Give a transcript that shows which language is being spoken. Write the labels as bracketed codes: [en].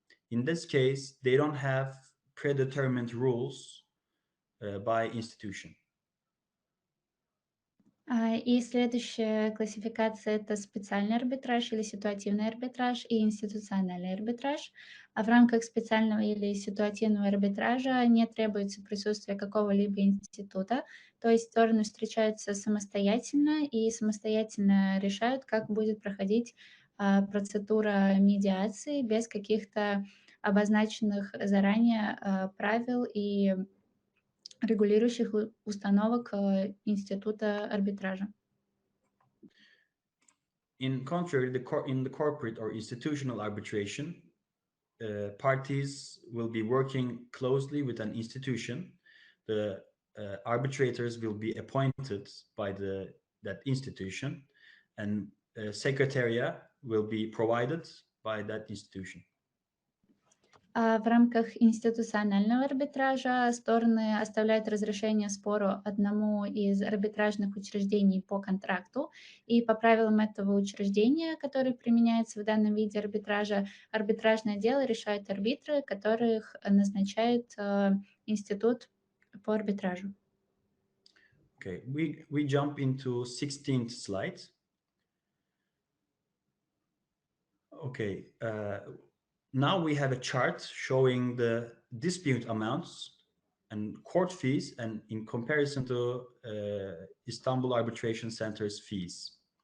[en] In this case, they don't have predetermined rules by institution. [ru] И следующая классификация — это специальный арбитраж или ситуативный арбитраж и институциональный арбитраж. А в рамках специального или ситуативного арбитража не требуется присутствие какого-либо института, то есть стороны встречаются самостоятельно и самостоятельно решают, как будет проходить процедура медиации без каких-то обозначенных заранее правил и регулирующих установок института арбитража. [en] In contrary, in the corporate or institutional arbitration, parties will be working closely with an institution. The arbitrators will be appointed by that institution, and secretariat will be provided by that institution. [ru] В рамках институционального арбитража стороны оставляют разрешение спору одному из арбитражных учреждений по контракту, и по правилам этого учреждения, которые применяются в данном виде арбитража, арбитражное дело решают арбитры, которых назначает институт по арбитражу. [en] Okay, we jump into 16th slide. Okay, now we have a chart showing the dispute amounts and court fees, and in comparison to Istanbul Arbitration Center's fees.